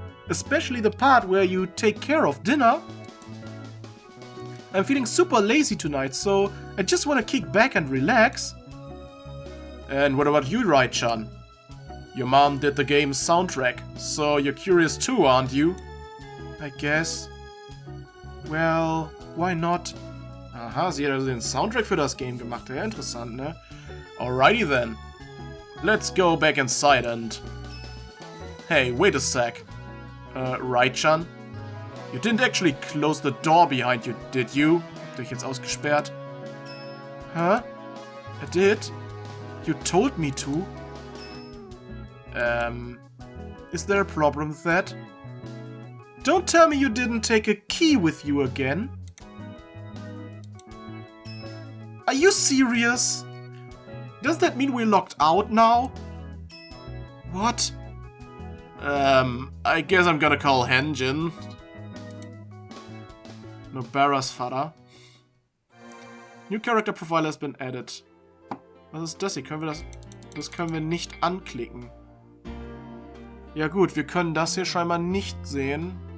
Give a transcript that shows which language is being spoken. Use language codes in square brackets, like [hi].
[en] Especially the part where you take care of dinner. I'm feeling super lazy tonight, so I just want to kick back and relax. And what about you, Rai-chan? Your mom did the game's soundtrack, so you're curious too, aren't you? I guess. Well, why not? [de] Aha, sie hat also den Soundtrack für das Game gemacht. Ja, interessant, ne? [en] Alrighty then. Let's go back inside and... Hey, wait a sec. Rai-chan? You didn't actually close the door behind you, did you? [de] Habt ihr euch jetzt ausgesperrt? [en] Huh? I did? You told me to? Is there a problem with that? Don't tell me you didn't take a key with you again. Are you serious? Does that mean we're locked out now? What? I guess I'm gonna call Henjin. Nobara's Vater. New character profile has been added. [de] Was ist das hier? Können wir das... Das können wir nicht anklicken. Ja gut, wir können das hier scheinbar nicht sehen.